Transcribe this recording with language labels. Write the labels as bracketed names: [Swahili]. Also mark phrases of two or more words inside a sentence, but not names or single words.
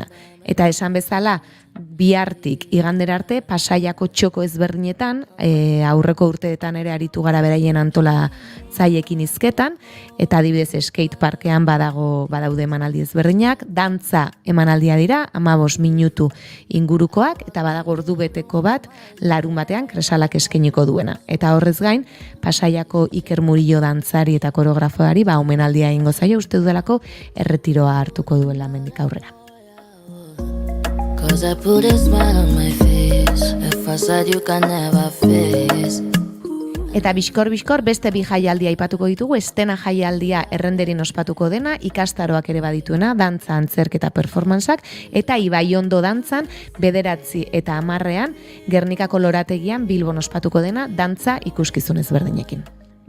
[Basque] Eta esan bezala, bihartik igandera arte Pasaiako txoko ezberdinetan, aurreko urteetan ere aritu gara beraien antolatzaiekin hizketan, eta adibidez skate parkean badaude emanaldi ezberdinak, dantza emanaldia dira, 15 minutu ingurukoak, eta badago ordu beteko bat larun batean Kresalak eskainiko duena. Eta horrez gain, Pasaiako Iker Murillo dantzari eta koreografoari omenaldia egingo zaio, uste dudalako erretiroa hartuko duela hemendik aurrera. [English] Cause I put a smile on my face, a facade you can never face. [Basque] Eta bizkor beste bi jaialdia aipatuko ditugu, Estena jaialdia Errenderin ospatuko dena, ikastaroak ere badituena, dantza, antzerketa performantzak, eta Ibaiondo dantzan 9 eta 10 Gernikako lorategian Bilbon ospatuko dena, dantza ikuskizun ezberdinekin.